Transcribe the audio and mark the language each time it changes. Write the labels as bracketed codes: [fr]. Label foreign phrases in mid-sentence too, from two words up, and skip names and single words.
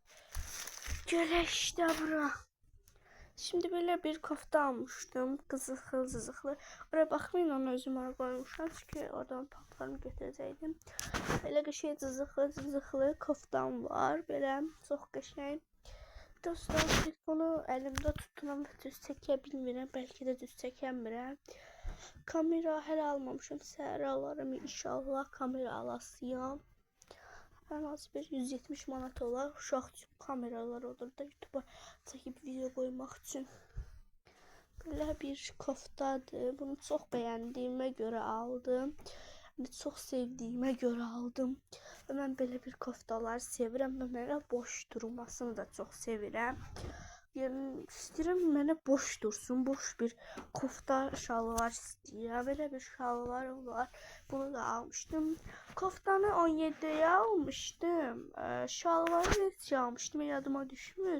[tr] Göle işte bura. Şimdi böyle bir kofta almıştım. Kızıklı zızıklı. Oraya bakmayın, [az] onu özüm oraya koymuşam. Çünkü oradan paltarımı götürəcəkdim. Böyle qəşəng zızıklı koftam var. Böyle çok qəşəng. Dostlar, telefonu elimde tuturam ve düz çəkə bilmirəm. Belki de düz çəkəmirəm. Kamera hələ almamışım. Səhər alarım inşallah. Kamera alasıyam. En az bir 170 manat olar. Uşaq üçün kameralar olur da YouTube'a çəkib video koymaq üçün. [tr] Böyle bir koftadır. Bunu çok beğendiğime göre aldım. Çok sevdiğime göre aldım. Ve ben böyle bir koftalar [az] sevirəm. Ben mənə boş durmasını da çok sevirəm. Yəni istəyirəm mənə boş dursun. Boş bir kofta şalvar istəyirəm. [tr] Böyle bir şalvarım var. Bunu da almıştım. Koftanı 17'ye almıştım. [az] Şalvarı neçə almıştım, yadıma düşmür.